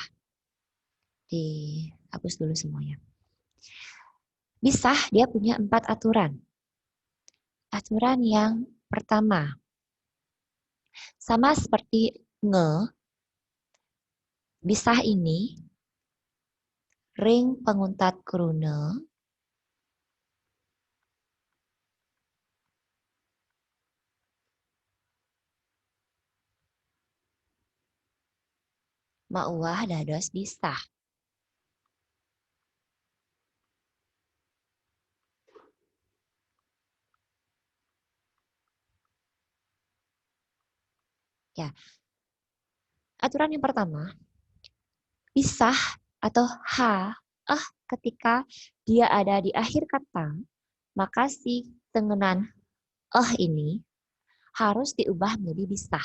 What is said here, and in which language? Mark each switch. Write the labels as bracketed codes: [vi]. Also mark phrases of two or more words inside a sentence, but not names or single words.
[id] Dihapus dulu semuanya. Bisah dia punya 4 aturan. Aturan yang pertama, sama seperti nge, [ban] bisah ini ring penguntat krune mauwah dados bisah. [id] Ya. Aturan yang pertama, bisah atau H ketika dia ada di akhir kata, maka si tengenan ini harus diubah menjadi bisah.